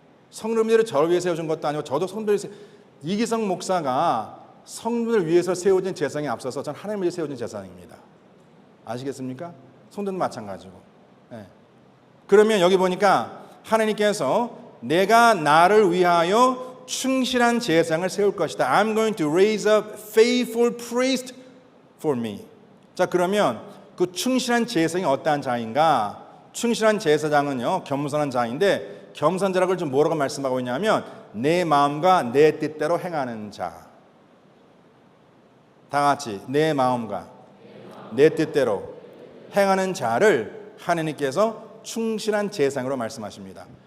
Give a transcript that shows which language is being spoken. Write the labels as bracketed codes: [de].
[ko] 성도님들을 저를 위해 세워준 것도 아니고 저도 성도들 이기성 목사가 성도를 위해서 세워진 제사장에 앞서서 저는 하나님을 위해 세워진 제사장입니다. 아시겠습니까? 성도는 마찬가지고. 그러면 여기 보니까 하나님께서 내가 나를 위하여 충실한 제사장을 세울 것이다. [en] I'm going to raise up faithful priest for me. [ko] 자, 그러면 그 충실한 제사장이 어떠한 자인가? 충실한 제사장은요, 겸손한 자인데 겸손자라고 좀 뭐라고 말씀하고 있냐면 내 마음과 내 뜻대로 행하는 자. 다 같이 내 마음과 내 뜻대로 행하는 자를 하나님께서 충실한 제사장으로 말씀하십니다.